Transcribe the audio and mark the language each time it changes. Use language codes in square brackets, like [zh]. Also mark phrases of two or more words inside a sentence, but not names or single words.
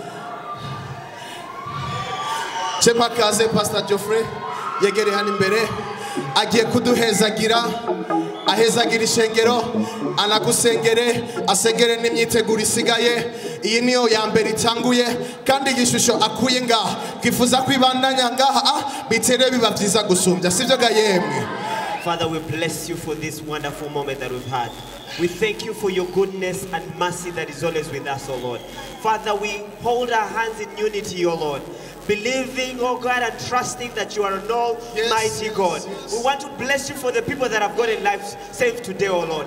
[rn] Chema kaze Pastor Geoffrey yegere hano imbere agiye kuduhezagira ahezagira ishengero anagusengere asengere n'imyiteguro isigaye iyi niyo ya mbere itanguye kandi igishusho akuye ngaha twifuza kwibandanya ngaha bitere biba byiza gusumbya sivyo ga yemwe. [en] Father, we bless you for this wonderful moment that we've had. We thank you for your goodness and mercy that is always with us, O Lord. Father, we hold our hands in unity, O Lord, believing, oh God, and trusting that you are an almighty God. We want to bless you for the people that have gotten lives saved today, oh Lord.